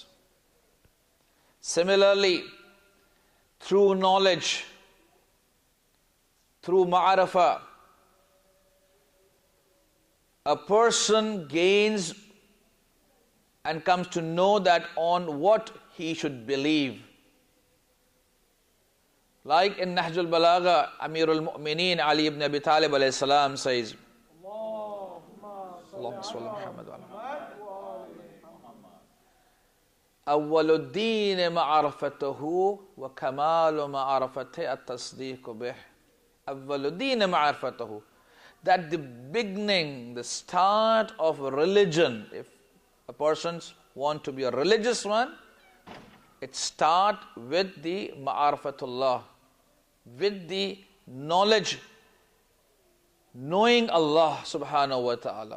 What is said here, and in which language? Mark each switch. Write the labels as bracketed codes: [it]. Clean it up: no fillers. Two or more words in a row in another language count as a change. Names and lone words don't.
[en] Similarly, through knowledge, through ma'arafah, a person gains and comes to know that on what he should believe. Like in Nahjul Balagha, Amirul Mu'mineen Ali ibn Abi Talib [ar] عليه السلام [en] says, [ar] اللهم صل محمد وعلى أول الدين معرفته وكمال معرفة التصديق به. أول الدين معرفته. [en] That the beginning, the start of religion, if a person wants to be a religious one, it starts with the ma'arifatullah, with the knowledge, knowing Allah [ar] سبحانه وتعالى.